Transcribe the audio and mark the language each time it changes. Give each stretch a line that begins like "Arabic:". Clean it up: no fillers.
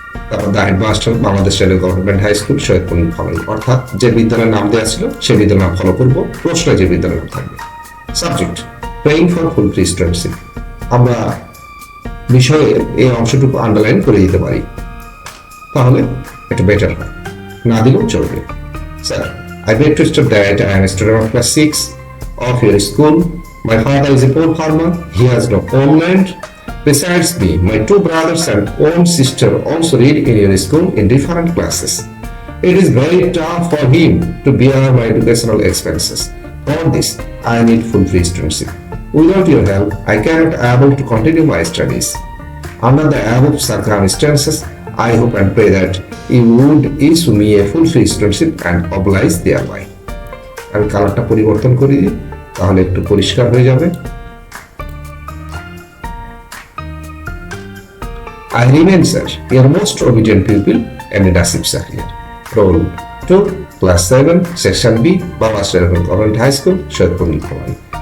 English: তারপর the headmaster Bangladesh railway government high school, Saidpur, Nilphamari.
Bangla: অর্থাৎ যে বিদ্যালয়ের নাম দেওয়া ছিল সেই বিদ্যালয়ের নাম ফলো করবো, প্রশ্নে যে বিদ্যালয়ের নাম থাকবে।
English: Subject praying for full free studentship.
Bangla: আমরা বিষয়ে এই অংশটুকু আন্ডারলাইন করে দিতে পারি, তাহলে একটু বেটার হয়। না দিলেও চলবে।
English: Sir, I beg to state that I am a student of class 6 of your school. My father is a poor farmer. He has no own land. Besides me, my two brothers and own sister also read in your school in different classes. It is very tough for him to bear my educational expenses. For this, I need full free studentship. Without your help, I cannot able to continue my studies. Under the above circumstances, I hope and pray that you would issue me a full free studentship and oblige thereby.
Bangla: আমি কালারটা পরিবর্তন করে দিই, তাহলে একটু পরিষ্কার হয়ে যাবে।
English: I remain, sir, your most obedient pupil, M. Nasib Sakhiyar. Roll 2, class 7, section B, Bangladesh Railway Government High School, Soyodpur, Nilphamari.